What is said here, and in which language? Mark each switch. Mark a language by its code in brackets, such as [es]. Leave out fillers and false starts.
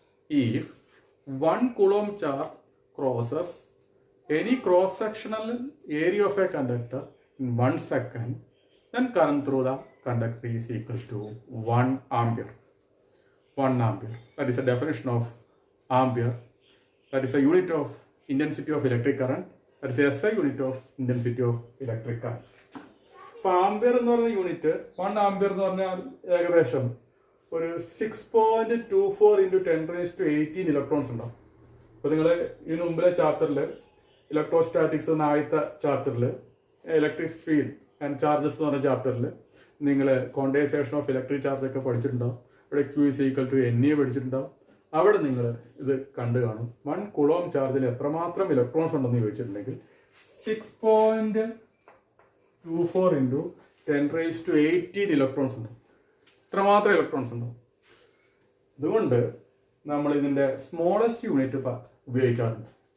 [en] If 1 coulomb charge crosses any cross sectional area of a conductor in 1 second, then current through the conductor is equal to 1 ampere. 1 ampere. That is the definition of ampere. That is a unit of intensity of electric current. That is a SI unit of intensity of electric current. [ml] ഇപ്പോൾ ampere എന്ന് പറയുന്ന unit 1 ampere എന്ന് പറഞ്ഞാൽ ഏകദേശം ഒരു 6.24 into 10⁻18 electrons ഉണ്ടാവും. അപ്പോൾ നിങ്ങൾ ഇതിന് മുമ്പിലെ ചാപ്റ്ററിൽ ഇലക്ട്രോസ്റ്റാറ്റിക്സ് എന്ന ആദ്യത്തെ ചാപ്റ്ററിൽ ഇലക്ട്രിക് ഫീൽഡ് ആൻഡ് ചാർജസ് എന്ന് പറഞ്ഞ ചാപ്റ്ററിൽ നിങ്ങൾ കോണ്ടൻസേഷൻ ഓഫ് ഇലക്ട്രിക് ചാർജ് ഒക്കെ പഠിച്ചിട്ടുണ്ടാവും. അവിടെ [en] Q is equal to NE [ml] പഠിച്ചിട്ടുണ്ടാവും. അവിടെ നിങ്ങൾ ഇത് കണ്ടു കാണും. 1 കൂളോം ചാർജിൽ എത്രമാത്രം ഇലക്ട്രോൺസ് ഉണ്ടെന്ന് ചോദിച്ചിട്ടുണ്ടെങ്കിൽ 6.24 ഇൻറ്റു 10⁻18 ഇലക്ട്രോൺസ് ഉണ്ട്. ഇത്രമാത്രം ഇലക്ട്രോൺസ് ഉണ്ടാവും. അതുകൊണ്ട് നമ്മൾ ഇതിന്റെ സ്മോളസ്റ്റ് യൂണിറ്റ് ഉപയോഗിക്കാറുണ്ട്.